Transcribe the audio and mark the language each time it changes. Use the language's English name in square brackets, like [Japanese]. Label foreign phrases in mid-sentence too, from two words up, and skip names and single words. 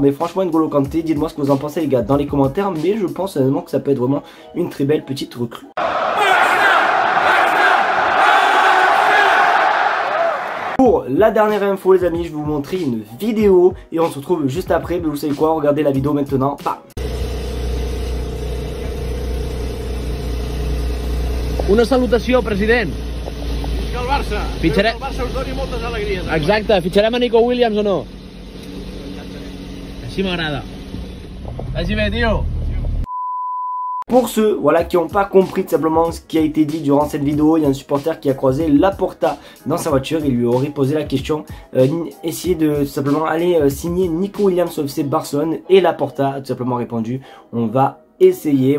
[French] Mais franchement, N'Golo Kanté, dites-moi ce que vous en pensez les gars dans les commentaires, mais je pense honnêtement que ça peut être vraiment une très belle petite recrue. Pour la dernière info les amis, je vais vous montrer une vidéo et on se retrouve juste après. Mais vous savez quoi, regardez la vidéo maintenant. [Catalan] Una salutació, president. Visca el Barça! Fitxarem... Que el Barça us doni moltes alegries. Exacte, fitxarem a Nico Williams o no? Així m'agrada. Vagi bé, tio. [French] Pour ceux voilà, qui n'ont pas compris tout simplement ce qui a été dit durant cette vidéo, il y a un supporter qui a croisé Laporta dans sa voiture. Il lui aurait posé la question, essayer de tout simplement aller signer Nico Williams au FC Barcelone, et Laporta a tout simplement répondu, on va essayer.